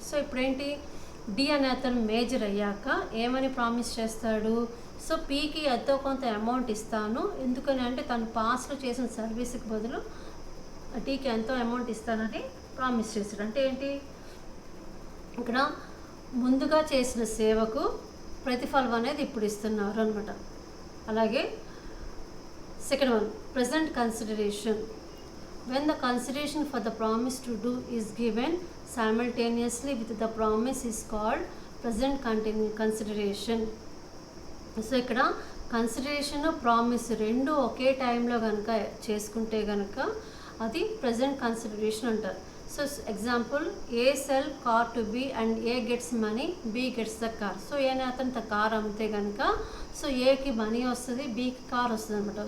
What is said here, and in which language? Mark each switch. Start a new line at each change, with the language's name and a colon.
Telugu: So ఇప్పుడేంటి, D అనే అతను మేజర్ అయ్యాక ఏమని ప్రామిస్ చేస్తాడు, సో పీకి ఎంతో కొంత అమౌంట్ ఇస్తాను, ఎందుకని అంటే తను పాస్ట్లో చేసిన సర్వీస్కి బదులు టీకి ఎంతో అమౌంట్ ఇస్తానని ప్రామిస్ చేశాడు. అంటే ఏంటి, ఇక్కడ ముందుగా చేసిన సేవకు ప్రతిఫలం అనేది ఇప్పుడు ఇస్తున్నారు అనమాట.
English: అలాగే second one, present consideration. When the consideration for the promise to do is given simultaneously with the promise is called present consideration.
Telugu: So ఇక్కడ కన్సిడరేషన్, ప్రామిస్ రెండు ఒకే టైంలో కనుక చేసుకుంటే కనుక అది ప్రజెంట్ కన్సిడరేషన్ అంటారు.
English: So example, A sell car to B and A gets money, B gets the car.
Telugu: So ఏనే అతను కార్ అమ్మితే కనుక సో ఏకి మనీ వస్తుంది, బికి కార్ వస్తుంది అనమాట.